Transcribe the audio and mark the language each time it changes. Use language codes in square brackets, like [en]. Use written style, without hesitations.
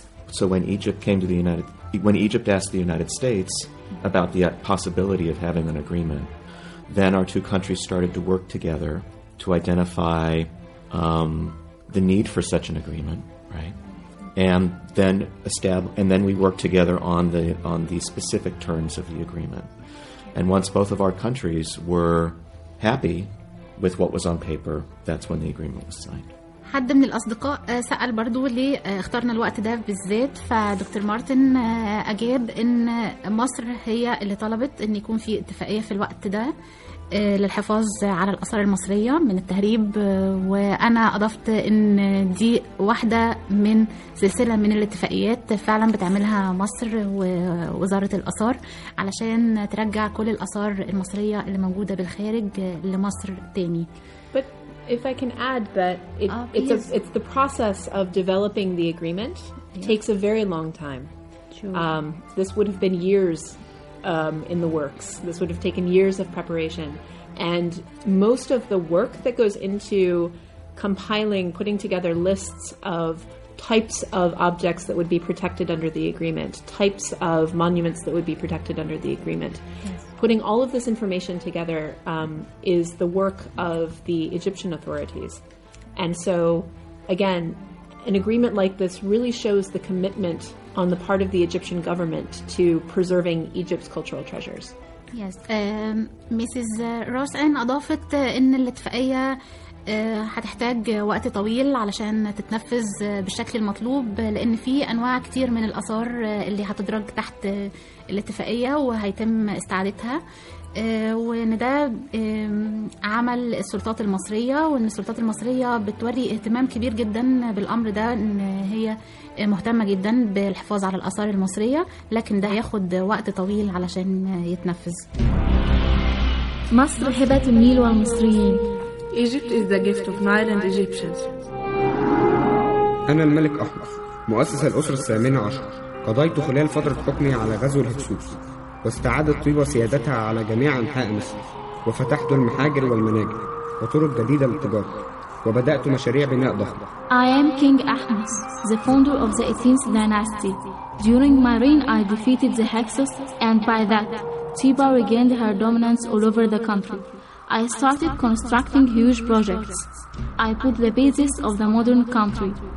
[en] So when Egypt came to the United... When Egypt asked the United States about the possibility of having an agreement, then our two countries started to work together to identify the need for such an agreement, right? And then we worked together on the specific terms of the agreement. And once both of our countries were happy with what was on paper, that's when the agreement was signed. [ar] حد من الأصدقاء سأل برضو ليه اخترنا الوقت ده بالذات، فدكتور مارتن أجاب إن مصر هي اللي طلبت إن يكون في اتفاقية في الوقت ده للحفاظ على الأثار المصرية من التهريب، وأنا أضفت إن دي واحدة من سلسلة من الاتفاقيات فعلا بتعملها مصر ووزارة الأثار علشان ترجع كل الأثار المصرية اللي موجودة بالخارج لمصر تاني. [en] If I can add that it's the process of developing the agreement takes a very long time. Sure. This would have been years in the works. This would have taken years of preparation. And most of the work that goes into compiling, putting together lists of types of objects that would be protected under the agreement, types of monuments that would be protected under the agreement. Yes. Putting all of this information together is the work of the Egyptian authorities. And so, again, an agreement like this really shows the commitment on the part of the Egyptian government to preserving Egypt's cultural treasures. Yes. Mrs. [ar] Rosen أضافت إن الاتفاقية هتحتاج وقت طويل علشان تتنفذ بالشكل المطلوب، لأن في أنواع كتير من الأثار اللي هتدرج تحت الاتفاقية وهيتم استعادتها، وإن ده عمل السلطات المصرية، وإن السلطات المصرية بتوري اهتمام كبير جدا بالأمر ده، إن هي مهتمة جدا بالحفاظ على الأثار المصرية، لكن ده هياخد وقت طويل علشان يتنفذ. مصر هبة النيل والمصريين. [en] Egypt is the gift of Nile and Egyptians. [ar] أنا الملك أحمر، مؤسس الأسرة الثامنة عشر. قضيت خلال فترة حكمي على غزو الهكسوس، واستعادت طيبة سيادتها على جميع أنحاء مصر، وفتحت المحاجر والمناجر وطرق جديدة للتجارة، وبدأت مشاريع بناء ضخمة. [en] I am King Ahmes, the founder of the 18th dynasty. During my reign, I defeated the Hyksos, and by that, Tiba regained her dominance all over the country. I started constructing huge projects. I put the basis of the modern country.